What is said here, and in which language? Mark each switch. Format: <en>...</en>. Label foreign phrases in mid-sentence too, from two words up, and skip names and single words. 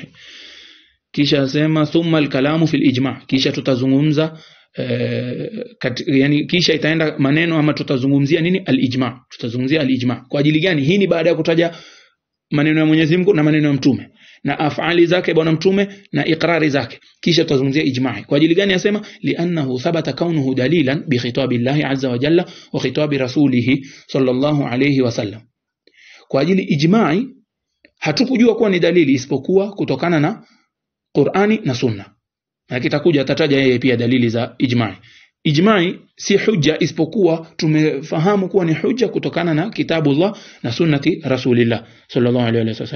<sw>Kisha asema</sw> <ar>ثم الكلام في الإجماع',</ar> <sw>kisha tutazungumza yani kisha itaenda maneno ama tutazungumzia nini, al-ijma', tutazungumzia al-ijma'. Kwa ajili gani? Hii ni baada ya kutaja maneno ya Mwenyezi Mungu na maneno ya mtume na afali zake bwana mtume na ikrari zake, kisha tutazungumzia ijma'i. Kwa ajili gani yasema?</sw> <ar>لأنه ثبت كونه دليلا بخطاب الله عز وجل وخطاب رسوله صلى الله عليه وسلم.</ar> <sw>Kwa ajili ijma'i hatukujua kuwa ni dalili isipokuwa kutokana na Qur'ani na Sunna, na kitakuja atataja yeye pia dalili za ijma'i. Ijma'i si hujja isipokuwa tumefahamu kuwa ni hujja kutokana na kitabullah na</sw> <ar>سنة رسول الله صلى الله عليه وسلم.</ar>